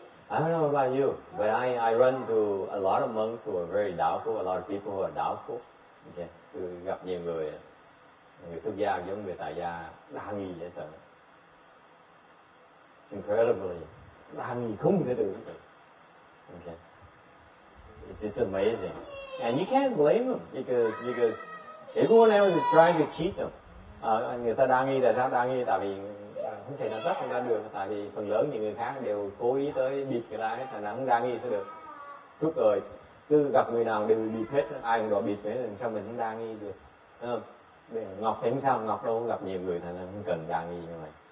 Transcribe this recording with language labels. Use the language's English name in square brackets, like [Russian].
[English] I don't know about you, but I run to a lot of monks who are very doubtful, a lot of people who are doubtful. Okay. [Vietnamese] Tôi gặp nhiều người xuất gia giống người tại gia đa nghi dễ sợ. [English] It's incredibly [Vietnamese] đa nghi không thể được. Okay. [English] It's just amazing, and you can't blame them because everyone else is trying to cheat them. [Vietnamese] Người ta đa nghi là sao? Đa nghi tại vì không thể nào tất người ta được, tại vì phần lớn những người khác đều cố ý tới bịp người ta hết, thành ra không đa nghi sẽ được. Suốt đời cứ gặp người nào đều bịp hết, ai cũng đòi bịp hết, làm sao mình không đa nghi được? Không? Ngọc thì không sao, Ngọc đâu có gặp nhiều người, thành ra không cần đa nghi như vậy.